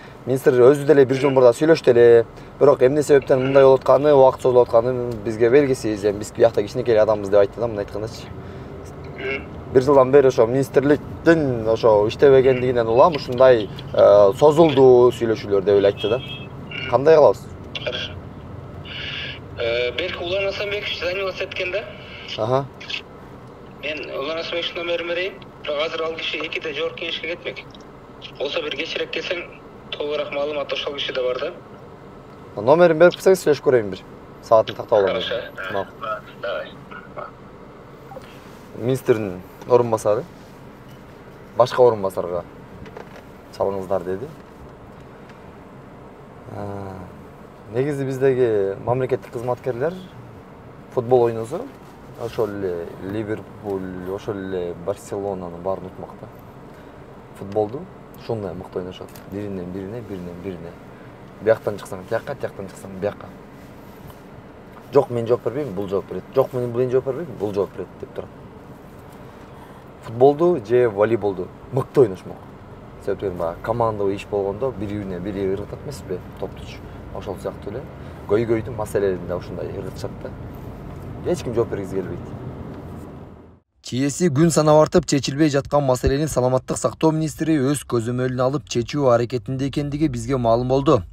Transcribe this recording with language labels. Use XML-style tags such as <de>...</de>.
<ky>Министр өзү деле бир жыл мурда сүйлөштү эле. Бирок эмне себептен мындай болуп атканы, убакыт созулуп атканы бизге белгисиз. Биз биякта кичинекей адамбыз деп айтты да, мындай айткандачы. Бир жылдан бери ошо министрликтин ошо иштебегендигинен улам ушундай созулду сүйлөшүүлөр деп эле айтты да. Кандай кылабыз?</ky> <ru>Хорошо.</ru> <ky>Белки Улан Асанбекович занялась эткен да? Ага. Мен Улан Асанбекович номерин берейин. Бирок азыр ал киши 2-де жогорку кеңешке кетмек. Болсо бир кечирээк келсең, толугураак маалымат ошол кишиде бар да. Номерин берип койсоңуз сүйлөшүп көрөйүн бир. Саатын тактап алам.</ky> <ru>Хорошо. Давай.</ru> <ky>Министрдин орун басары башка орун басарга чалыңыздар деди. Негизи биздеги мамлекеттик кызматкерлер футбол ойносо, ошол эле Ливерпуль, ошол эле Барселонанын баарын утмакта. Футболду ушундай мыкты ойношот. Биринен бирине. Бияктан чыксаң тияка, тияктан чыксаң бияка. Жок, мен жооп бербейм, бул жооп берет. Жок, мен жооп бербейм, бул жооп берет деп турат. Футболду же волейболду мыкты ойношмок. Себептен баягы командалык иш болгондо бири ыргытат эмеспи, топтучу. Ошол сыяктуу эле көйгөйдүн маселелеринде ушундай ыргытышат да. Эч ким жооп бергиси келбейт. Чиеси күн санап артып чечилбей жаткан маселени саламаттык сактоо министри өз көзөмөлүнө алып чечүү аракетинде экендиги бизге маалым болду.</ky>